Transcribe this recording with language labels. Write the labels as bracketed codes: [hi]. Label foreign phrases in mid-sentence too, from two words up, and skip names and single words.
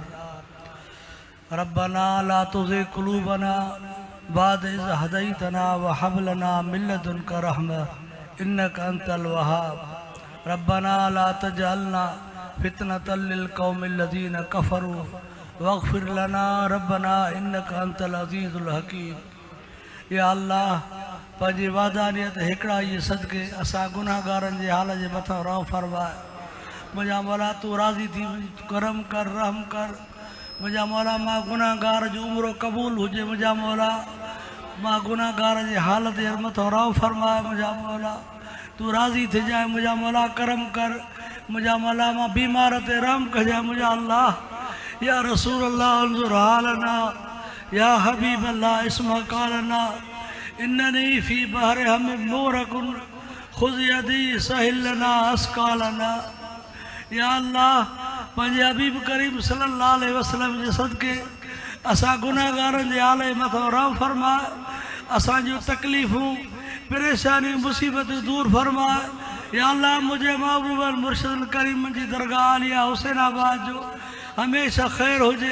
[ar] ربنا لا تزغ قلوبنا بعد إذ هديتنا وهب لنا من لدنك رحمة إنك أنت الوهاب. ربنا لا تجعلنا فتنة للقوم الذين كفروا واغفر لنا ربنا إنك أنت العزيز الحكيم. يا الله [sd] पंहिंजी वादानियत हिकिड़ा ई सदके असां गुनाहगारनि जे हाल जे मथां रहम फरमाए। मुंहिंजा मौला तूं राज़ी थी करम कर रहम कर। मुंहिंजा मौला मां गुनाहगार जो उमिरो क़बूल हुजे। मुंहिंजा मौला मां गुनाहगार जे हालत जे मथां रहम फरमाए। मुंहिंजा मौला तूं राज़ी थी जाए। मुंहिंजा मौला करम कर। मुंहिंजा मौला मां बीमार ते रहम कजांइ। [ar] मुंहिंजा الله يا رسول الله انظر حالنا يا حبيب الله اسمع قالنا إنني في بحر هم مغرق خذ يدي سهل لنا أشكالنا. يا الله [sd] पंहिंजे हबीब करीम [ar] صلى الله عليه وسلم [sd] जे सदके असां गुनाहगारनि जे हाल जे मथां रहम फरमाए। असां जूं तकलीफ़ूं परेशानियूं मुसीबतूं दूर फरमाए। [ar] يا الله [sd] मुझे महबूब मुर्शिद करीम जी दरगाह आलिया हुसैनाबाद जो हमेशा ख़ैर हुजे।